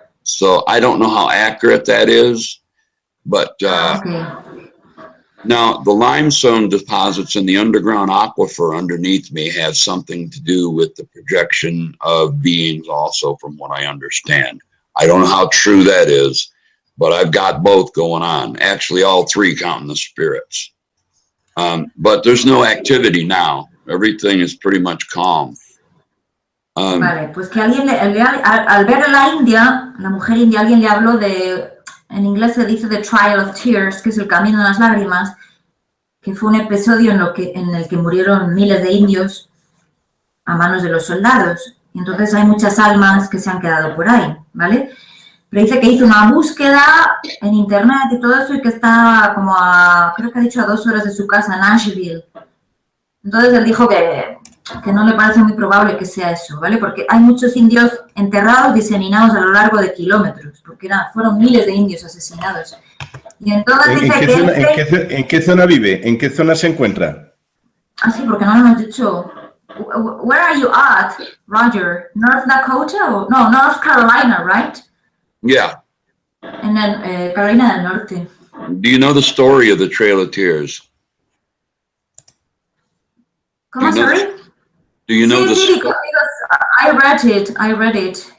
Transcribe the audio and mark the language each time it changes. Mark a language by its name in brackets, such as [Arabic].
[English] So I don't know how accurate that is, but now the limestone deposits in the underground aquifer underneath me has something to do with the projection of beings also, from what I understand. I don't know how true that is, but I've got both going on. Actually, all three counting the spirits. But there's no activity now. Everything is pretty much calm. [Spanish] Vale, pues que alguien al ver a la India, la mujer india, alguien le habló de, en inglés se dice The Trail of Tears, que es el camino de las lágrimas, que fue un episodio en el que murieron miles de indios a manos de los soldados. Y entonces hay muchas almas que se han quedado por ahí, ¿vale? Pero dice que hizo una búsqueda en internet y todo eso y que está como a, creo que ha dicho, a 2 horas de su casa en Asheville. Entonces él dijo que no le parece muy probable que sea eso, ¿vale? Porque hay muchos indios enterrados, diseminados a lo largo de kilómetros, porque fueron miles de indios asesinados. Y entonces dice ¿En qué zona vive? ¿En qué zona se encuentra? Ah, sí, porque no lo hemos dicho. [English] Where are you at, Roger? North Dakota? No, North Carolina, right? Yeah. [Spanish] En Carolina del Norte. [English] Do you know the story of the Trail of Tears? [Spanish] ¿Cómo, sorry? [English] Do you know sí, because I read it.